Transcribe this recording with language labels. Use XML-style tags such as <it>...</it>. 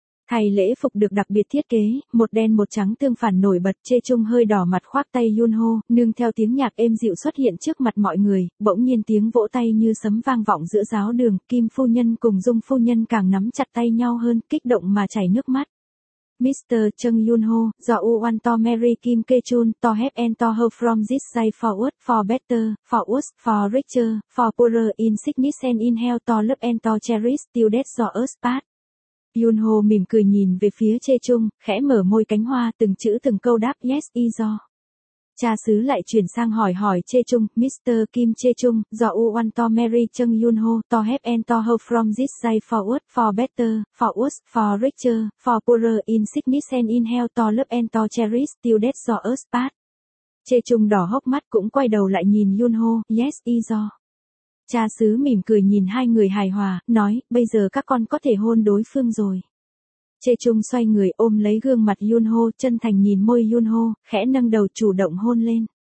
<vi>Thay lễ phục được đặc biệt thiết kế, một đen một trắng tương phản nổi bật, Chê Chung hơi đỏ mặt khoác tay Yun Ho, nương theo tiếng nhạc êm dịu xuất hiện trước mặt mọi người, bỗng nhiên tiếng vỗ tay như sấm vang vọng giữa giáo đường, Kim phu nhân cùng Dung phu nhân càng nắm chặt tay nhau hơn, kích động mà chảy nước mắt.</vi> <en>Mr. Chung Yun Ho, do U want to marry Kim Kê Chun, to have and to her from this day forward, for better, for worse, for richer, for poorer, in sickness and in health, to love and to cherish, till death do us part.</en> <vi>Yun Ho mỉm cười nhìn về phía Chê Chung, khẽ mở môi cánh hoa, từng chữ từng câu đáp</vi> <en>yes y do.</en> <vi>Cha xứ lại chuyển sang hỏi Chê Chung, Mr.</vi> <en>Kim Chê Chung, do U want to marry Chung Yun Ho, to have and to her from this day forward, for better, for worse, for richer, for poorer, in sickness and in health, to love and to cherish, till death do us part.</en> <vi>Chê Chung đỏ hốc mắt cũng quay đầu lại nhìn Yun Ho,</vi> <en>yes y do.</en> <vi>Cha xứ mỉm cười nhìn hai người hài hòa, nói, bây giờ các con có thể hôn đối phương rồi. Chê Chung xoay người ôm lấy gương mặt Yun Ho, chân thành nhìn môi Yun Ho, khẽ nâng đầu chủ động hôn lên.</vi>